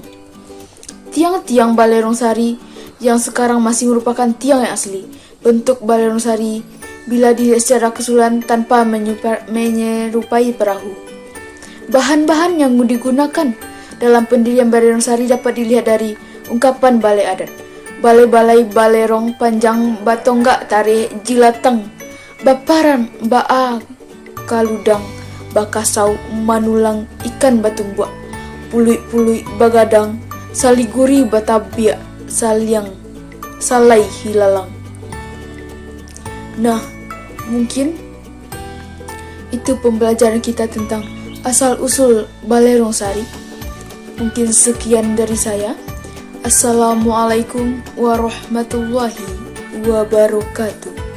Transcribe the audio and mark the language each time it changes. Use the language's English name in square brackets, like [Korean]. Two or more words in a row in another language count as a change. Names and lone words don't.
[Indonesian] Tiang-tiang Balerong Sari yang sekarang masih merupakan tiang yang asli. Bentuk Balerong Sari bila dilihat secara keseluruhan tanpa menyerupai perahu. Bahan-bahan yang digunakan dalam pendirian Balerong Sari dapat dilihat dari ungkapan balai adat. [Minangkabau] Balai-balai balerong panjang batonggak tarik jilatang, baparan, baa, kaludang, bakasau, manulang, ikan batumbak, puluy-puluy, bagadang, saliguri, batabiak, salyang, salai, hilalang. [Indonesian] Nah, mungkin itu pembelajaran kita tentang asal-usul Balerong Sari. Mungkin sekian dari saya. [Arabic] السلام عليكم ورحمة الله وبركاته.